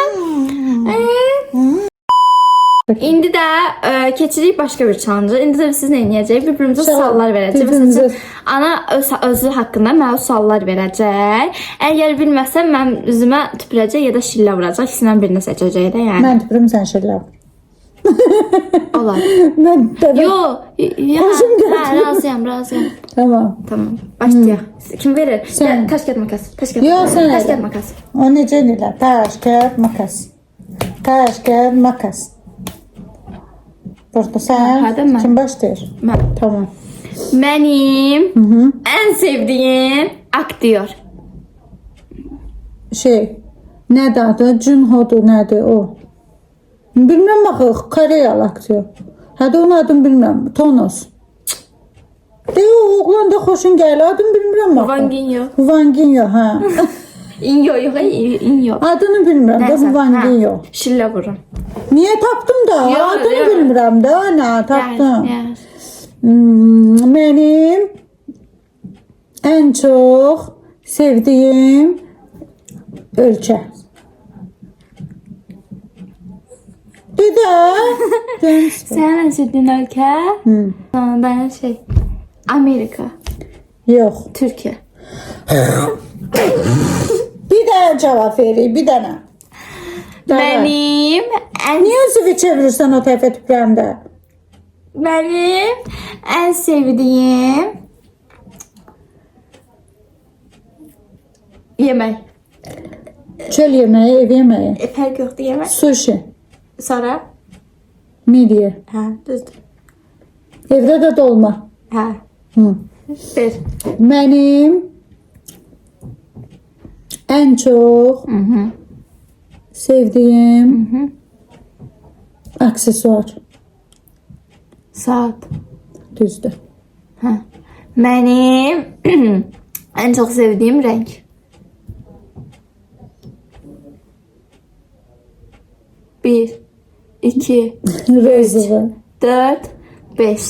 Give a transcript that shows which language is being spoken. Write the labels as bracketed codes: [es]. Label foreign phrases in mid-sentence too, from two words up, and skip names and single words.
[az] İndi də keçirik başqa bir challenge. İndi də siz nə edəcəyik? Bir-birimizə suallar verəcək. Bir-birimizə- Məsələn, ana özü haqqında mənə suallar verəcək. Əgər bilməsəm mən üzümə tüpürəcək ya da şillə vuracaq. İkisindən birini seçəcək də yəni. [tr] Ben tüpürüm sen şeyler. [az] Olar. [tr] Ben de Yo, ya, Hoşum geldi. [az] razıyam. Tamam. Tamam. Başlayaq. Kim verir? Sən. [tr] Taş kağıt makas. Taş kağıt Yo, makas. [az] sən [tr] Taş [az] elə. [tr] kağıt makas. O necə elə? Taş, kağıt, makas. Taş, kağıt, makas. Burada sen [az] Hadi mən. kim başlayır? Mən. Tamam. Mənim ən sevdiyim aktyor. Şey, nədir adı? Junho'dur, nədir o? Bilmem axı, Koreyalı aktyor. Hadi onun adını bilmem. Tonos. De o oğlan da xoşun gəlir. Adını bilmirəm axı. Wang Yin-yo. Wang Yin-yo, ha. İnyo yox, inyo. Adını bilmirəm də bu Wang Yin-yo. Şillə vururum. Niye tapdım da? Yo, Adını yo. bilmirəm də, ana tapdım. [en] Yes. [tr] Benim en çok sevdiğim ölçü. Dede. [az] Sənin ən sevdiyin ölkə? [tr] Ben şey, Amerika, Yok. [az] Türkiyə. [tr] Bir tane cevap vereyim, bir tane. [az] Mənim ən [tr] Niye zıvı çevirirsen o tarafa tüpremde? [az] Mənim ən sevdiyim yemək. [tr] Çöl yemeği, ev yemeği. [az] Fərq yoxdur yemək. Sushi. Sonra? Midye. Hə, düzdür. [tr] Evde de dolma. [az] Hə. Hı. Bir. [tr] Benim en çok sevdiğim aksesuar. Saat. [az] Düzdür. Hə. Mənim ən çox sevdiyim rəng. Bir, iki, Rozova. 4, 5.